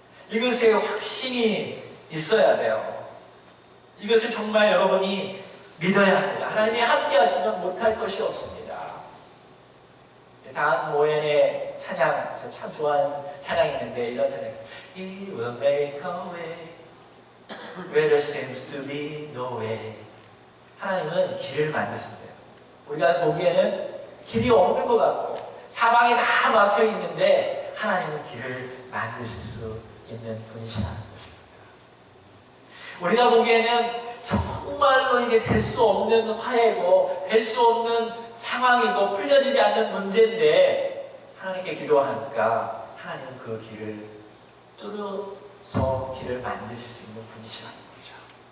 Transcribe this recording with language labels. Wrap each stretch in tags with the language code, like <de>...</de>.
<ko>이것에 확신이 있어야 돼요. 이것을 정말 여러분이 믿어야 합니다. 하나님이 함께 하시면 못할 것이 없습니다. 단 모엔의 찬양, 저 참 좋아하는 찬양이 있는데 이런 찬양이 있어요.</ko> <en>He will make a way where there seems to be no way.</en> <ko>하나님은 길을 만드신대요. 우리가 보기에는 길이 없는 것 같고 사방이 다 막혀 있는데 하나님은 길을 만드실 수 있는 분이시라는 것입니다. 우리가 보기에는 정말로 이게 될 수 없는 화해고 될 수 없는 상황이고 풀려지지 않는 문제인데 하나님께 기도하니까 하나님은 그 길을 뚫어서 길을 만드실 수 있는 분이시라는 거죠.</ko>